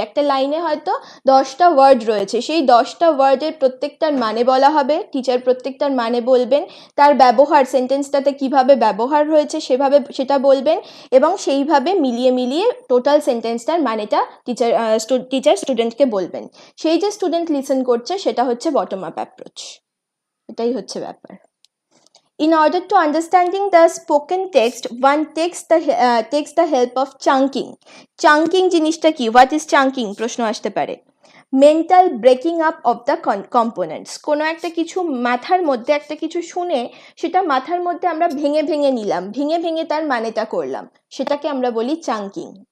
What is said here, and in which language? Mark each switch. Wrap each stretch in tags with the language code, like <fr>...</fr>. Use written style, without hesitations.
<bn>একটা লাইনে হয়তো 10টা ওয়ার্ড রয়েছে, সেই 10টা ওয়ার্ডের প্রত্যেকটার মানে বলা হবে, টিচার প্রত্যেকটার মানে বলবেন, তার ব্যবহার সেন্টেন্সটাতে কিভাবে ব্যবহার হয়েছে সেভাবে সেটা বলবেন, এবং সেইভাবে মিলিয়ে মিলিয়ে টোটাল সেন্টেন্সটার মানেটা টিচার স্টুডেন্টকে বলবেন। সেই যে স্টুডেন্ট লিসেন করছে, সেটা হচ্ছে বটম আপ অ্যাপ্রোচ। এটাই হচ্ছে ব্যাপার।</bn> <en>In order to understanding the spoken text, one takes the help of chunking. Chunking</en> <bn>জিনিসটা কি?</bn> <en>What is chunking?</en> <bn>প্রশ্ন আসতে পারে।</bn> <en>Mental breaking up of the components.</en> <bn>কোনো একটা কিছু মাথার মধ্যে একটা কিছু শুনে সেটা মাথার মধ্যে আমরা ভেঙে ভেঙে নিলাম, ভেঙে ভেঙে তার মানেটা করলাম, সেটাকে আমরা বলি চাঙ্কিং।</bn>